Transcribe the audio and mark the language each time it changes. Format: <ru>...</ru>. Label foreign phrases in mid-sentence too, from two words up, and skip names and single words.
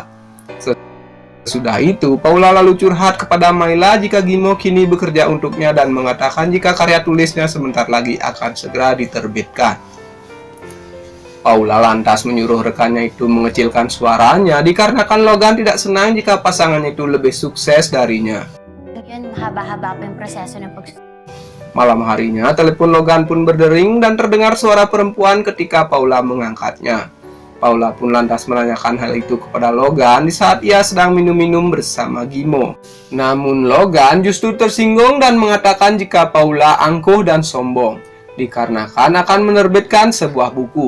<id>Sesudah itu, Paula lalu curhat kepada Maila jika Bimo kini bekerja untuknya dan mengatakan jika karya tulisnya sebentar lagi akan segera diterbitkan. Paula lantas menyuruh rekannya itu mengecilkan suaranya dikarenakan Logan tidak senang jika pasangannya itu lebih sukses darinya.</id> <tl>Yun, mahaba-haba pa yung proseso ng pagsusunod.</tl> <id>Malam harinya, telepon Logan pun berdering dan terdengar suara perempuan ketika Paula mengangkatnya. Paula pun lantas menanyakan hal itu kepada Logan di saat ia sedang minum-minum bersama Bimo. Namun Logan justru tersinggung dan mengatakan jika Paula angkuh dan sombong, dikarenakan akan menerbitkan sebuah buku.</id>